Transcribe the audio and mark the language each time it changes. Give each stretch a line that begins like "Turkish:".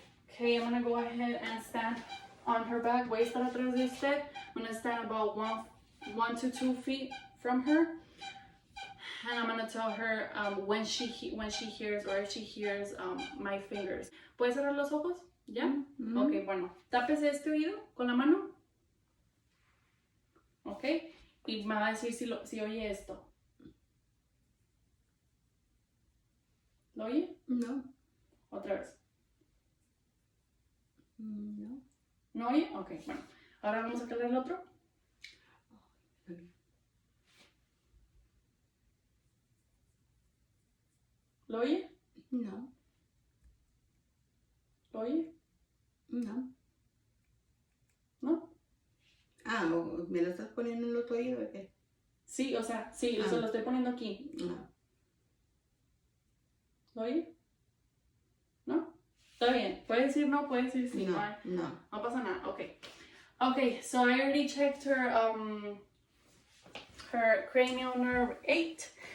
English: Okay, I'm gonna go ahead and stand on her back.
Spanish: Voy a estar atrás de usted.
English: I'm gonna stand about 1 to 2 feet from her, and I'm gonna tell her when she hears, or if she hears my fingers.
Spanish: ¿Puedes cerrar los ojos? ¿Ya? Mm-hmm. Okay, bueno. Tápese este oído con la mano. Okay. Y me va a decir si oye esto. ¿Lo oye? No. Otra vez. No. ¿No oye? Ok, bueno. Ahora vamos a calar el otro. ¿Lo oye? No. ¿Lo oye? No. ¿No? Ah, ¿me lo estás poniendo en el otro oído o qué? Sí, o sea, sí, se lo estoy poniendo aquí. No. ¿Lo oye? ¿No? Está bien. Puede decir no, puede decir sí. No. No pasa nada. Okay.
English: Okay, so I already checked her cranial nerve 8.